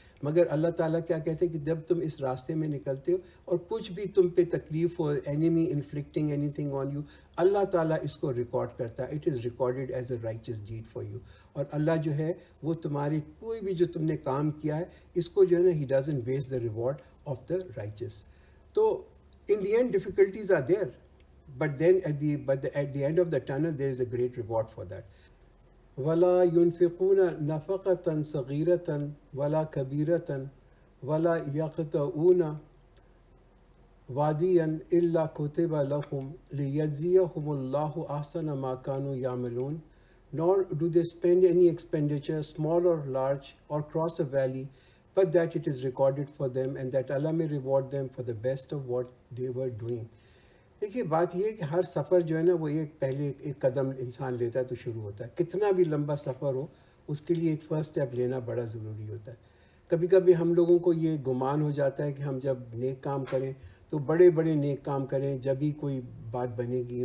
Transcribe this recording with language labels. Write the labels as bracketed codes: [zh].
[ur] مگر اللہ تعالیٰ کیا کہتے ہیں کہ جب تم اس راستے میں نکلتے ہو اور کچھ بھی تم پہ تکلیف ہو، [en] enemy inflicting anything on you, [ur] اللہ تعالیٰ اس کو ریکارڈ کرتا ہے. [en] It is recorded as a righteous deed for you. [ur] اور اللہ جو ہے وہ تمہاری کوئی بھی جو تم نے کام کیا ہے اس کو جو ہے نا [en] ہی doesn't waste the reward of the righteous. تو in the end difficulties are there, but then at the end of the tunnel there is a great reward for that. [ar] ولا ينفقون نفقة صغيرة ولا كبيرة ولا يقطعون واديا إلا كتب لهم ليجزيهم الله أحسن ما كانوا يعملون. [en] Nor do they spend any expenditure, small or large, or cross a valley, but that it is recorded for them and that Allah may reward them for the best of what they were doing. [ur] دیکھیے بات یہ ہے کہ ہر سفر جو ہے نا وہ پہلے ایک قدم انسان لیتا ہے تو شروع ہوتا ہے. کتنا بھی لمبا سفر ہو اس کے لیے ایک فرسٹ اسٹیپ لینا بڑا ضروری ہوتا ہے. کبھی کبھی ہم لوگوں کو یہ گمان ہو جاتا ہے کہ ہم جب نیک کام کریں تو بڑے بڑے نیک کام کریں جب ہی کوئی بات بنے گی.